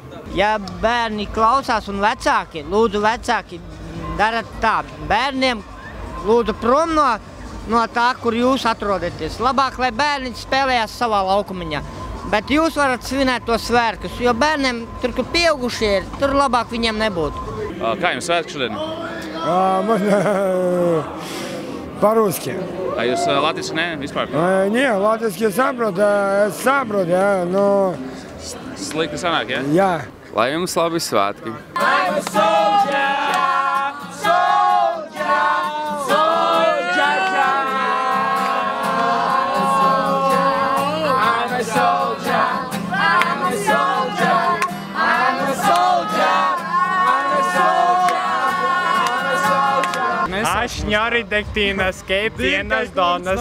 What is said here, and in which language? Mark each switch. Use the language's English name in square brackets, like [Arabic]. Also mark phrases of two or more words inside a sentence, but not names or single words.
[Latvian] Ja bērni klausās un vecāki, lūdzu vecāki, darat tā. Bērniem lūdzu prom no tā, kur jūs atrodaties. Labāk, lai bērni spēlējās savā laukumiņā. Bet jūs varat svinēt tos svētkus, jo bērniem, tur, kur pieaugušie ir, tur labāk viņiem nebūtu. Kā jums svētki šodien? [Russian] Можно по-русски. [Latvian] А jūs latviski ne, vispār? [Russian] Не, латвийский [Latvian] saprot, jā, [Russian] но... Slikti sanāk, jā? Jā. Lai jums labi svētki. [English] I'm a soldier, soldier, soldier. Ašņari, degtīnas, keipienas, donas.